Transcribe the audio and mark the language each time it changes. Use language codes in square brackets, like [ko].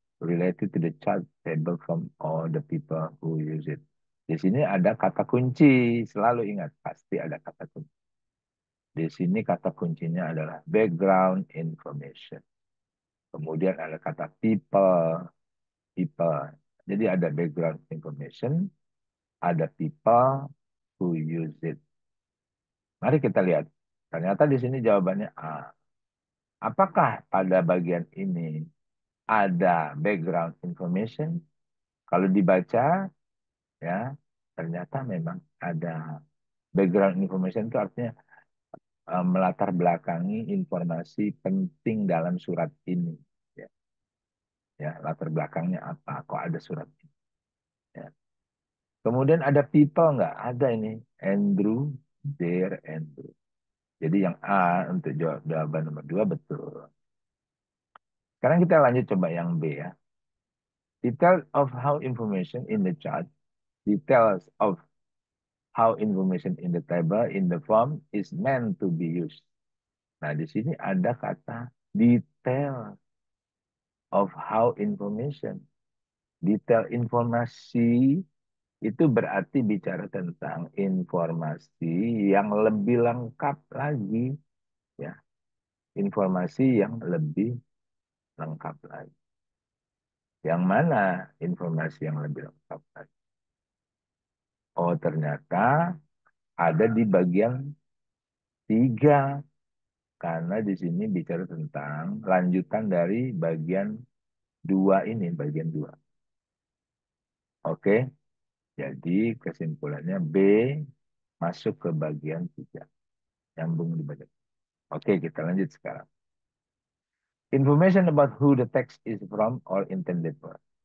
[en] related to the chart table from all the people who use it. [id] Di sini ada kata kunci, selalu ingat, pasti ada kata kunci. Di sini kata kuncinya adalah background information. Kemudian ada kata people, people. Jadi ada background information, ada [en] people who use it. [id] Mari kita lihat. Ternyata di sini jawabannya A. Apakah pada bagian ini ada background information? Kalau dibaca, ya, ternyata memang ada background information itu artinya melatar belakangi informasi penting dalam surat ini. Ya, ya, latar belakangnya apa? Kok ada surat ini? Ya. Kemudian ada people nggak? Ada ini. Andrew, dear Andrew. Jadi yang A untuk jawaban nomor 2 betul. Sekarang kita lanjut coba yang B ya. [en] Details of how information in the chart, details of how information in the table in the form is meant to be used. [id] Nah, di sini ada kata [en] detail of how information. [id] Detail informasi itu berarti bicara tentang informasi yang lebih lengkap lagi, ya. Informasi yang lebih lengkap lagi. Yang mana informasi yang lebih lengkap lagi? Oh, ternyata ada di bagian 3. Karena di sini bicara tentang lanjutan dari bagian 2 ini, bagian 2. Oke, jadi kesimpulannya B masuk ke bagian 3. Nyambung di bagian. Oke, kita lanjut sekarang. [en] Information about who the text is from or intended for.